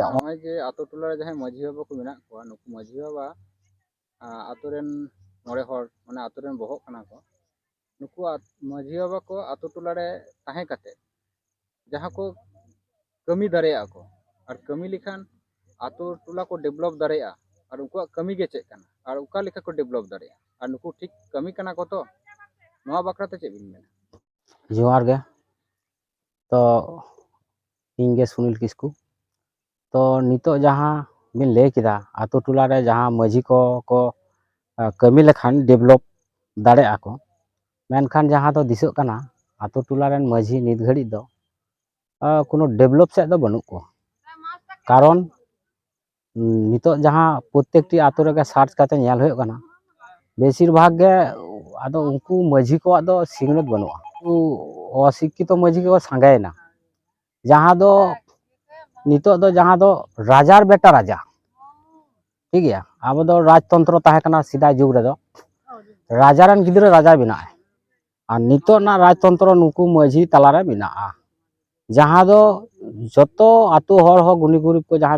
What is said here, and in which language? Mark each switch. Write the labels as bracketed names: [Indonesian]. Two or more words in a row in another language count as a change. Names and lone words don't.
[Santali] नॉय जे आतो टोला रे जहां माझी बाबा को मेना को नुकु माझी बाबा आतो रेन मोड़े हर माने आतो रेन बहक कना को नुकु माझी बाबा को आतो टोला रे ताहे काते जहां को कमी दारेया को और कमी लिखान आतो टोला को डेवलप दारेया और उनको कमी गे चेक कना और उका लिखा को डेवलप दारेया और नुकु ठीक कमी कना को तो नोआ बाकराते चे बिन मेना जोहार गे तो इंगे सुनील किस्कू तो नितो जहाँ बिन ले किदा आतो टोला रे जहाँ माझी को कमी लेखान डेवलप दाड़े आको मेनखान जहाँ तो दिसो कना आतो टोला रेन माझी नित घड़ी दो कोनो डेवलप से दो बनु को कारण नितो जहाँ प्रत्येकटी आतो रे सार्च करते नेल होय कना बेसिर भाग गे आदो उनको माझी को आदो सिग्नत बनुआ अशिक्षित माझी को सांगायना जहाँ दो नितो दो जहाँ दो राजार बेटा राजा [Hindi] ठीक है [Santali] अब दो राजतंत्र ताहे कना सीधा जुग रे दो राजारन गिद्रे राजा बिना और नितो ना राजतंत्र नुकु माझी तलारे बिना जहाँ दो जतो आतो हर हो गुनी गुरीब को जहाँ